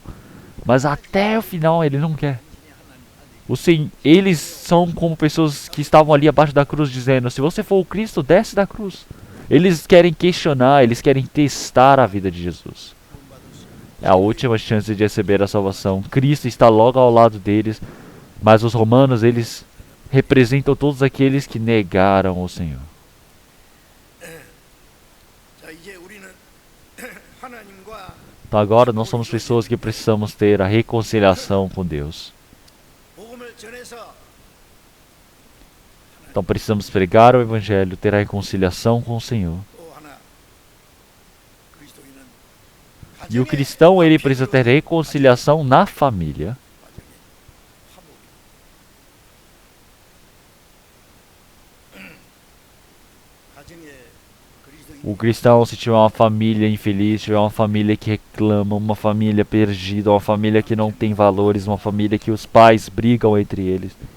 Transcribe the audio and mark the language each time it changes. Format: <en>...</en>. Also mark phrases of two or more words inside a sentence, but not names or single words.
<pt>Mas até o final ele não quer. Eles são como pessoas que estavam ali abaixo da cruz dizendo, se você for o Cristo, desce da cruz. Eles querem questionar, eles querem testar a vida de Jesus. É a última chance de receber a salvação. Cristo está logo ao lado deles, mas os romanos, eles representam todos aqueles que negaram o Senhor.</pt> <ko>자, 이제 우리는 하나님과</ko> <pt>Então agora nós somos pessoas que precisamos ter a reconciliação com Deus.</pt> <ko>복음을 전해서</ko> <pt>Então precisamos pregar o Evangelho, ter a reconciliação com o Senhor.</pt> <ko>또 하나 그리스도인은</ko> <pt>E o cristão, ele precisa ter reconciliação na família. O cristão, se tiver uma família infeliz, tiver uma família que reclama, uma família perdida, uma família que não tem valores, uma família que os pais brigam entre eles.</pt>